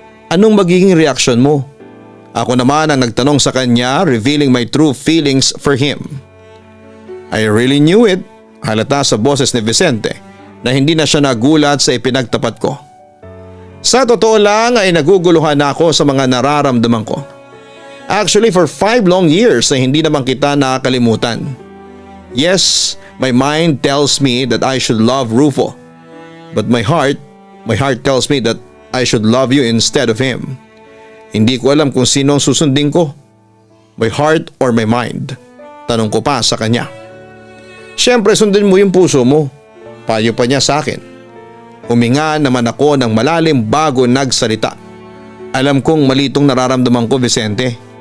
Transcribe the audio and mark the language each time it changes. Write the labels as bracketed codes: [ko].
[tl] Anong magiging reaksyon mo? Ako naman ang nagtanong sa kanya, [en] revealing my true feelings for him. I really knew it, [tl] halata sa boses ni Vicente na hindi na siya nagulat sa ipinagtapat ko. Sa totoo lang ay naguguluhan ako sa mga nararamdaman ko. [en] Actually for 5 long years [tl] ay hindi naman kita nakakalimutan. [en] Yes, my mind tells me that I should love Rufo. But my heart tells me that I should love you instead of him. [tl] Hindi ko alam kung sino ang susundin ko. [en] My heart or my mind? [tl] Tanong ko pa sa kanya. Siyempre sundin mo yung puso mo. Payo pa niya sa akin. Huminga naman ako ng malalim bago nagsalita. Alam kong mali itong nararamdaman ko, Vicente.